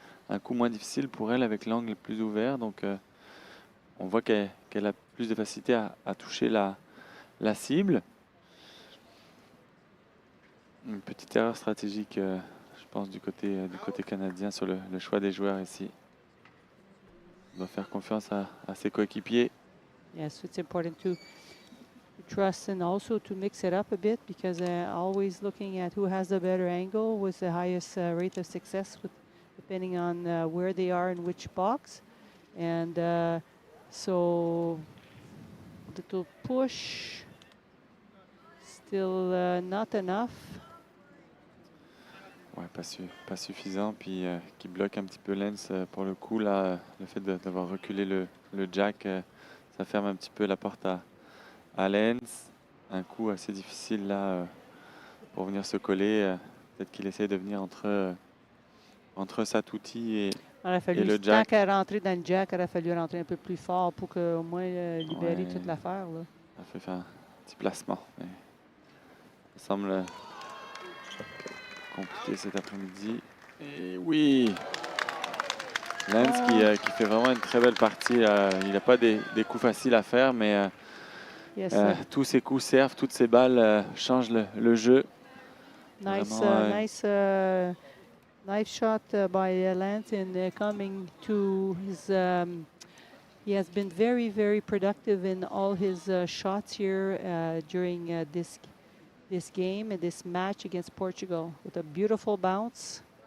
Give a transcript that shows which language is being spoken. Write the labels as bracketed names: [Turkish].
[French] Un coup moins difficile pour elle avec l'angle plus ouvert. Donc, on voit qu'elle a plus de facilité à toucher la cible. Une petite erreur stratégique, je pense, du côté canadien sur le choix des joueurs ici. On doit faire confiance à ses coéquipiers. [English] Yes, it's important to trust and also to mix it up a bit because always looking at who has the better angle with the highest rate of success depending on where they are in which box. And so little push, still not enough. [French] Ouais, pas suffisant, puis qui bloque un petit peu Lance pour le coup. Là, le fait d'avoir reculé le jack, ça ferme un petit peu la porte à Lance. Un coup assez difficile là pour venir se coller. Peut-être qu'il essaie de venir entre Satouti et le jack. Tant qu'à rentrer dans le jack, il aurait fallu rentrer un peu plus fort pour qu'au moins libérer toute l'affaire. Ça fait faire un petit placement. Mais ça semble compliqué cet après-midi. Et oui, Lance qui fait vraiment une très belle partie. Il n'a pas des coups faciles à faire, mais [English] Yes, [French] tous ses coups servent, toutes ses balles changent le jeu. [English] nice, [French] Vraiment, [English] nice shot by Lance in coming to his. He has been very, very productive in all his shots here during this game and this match against Portugal with a beautiful bounce.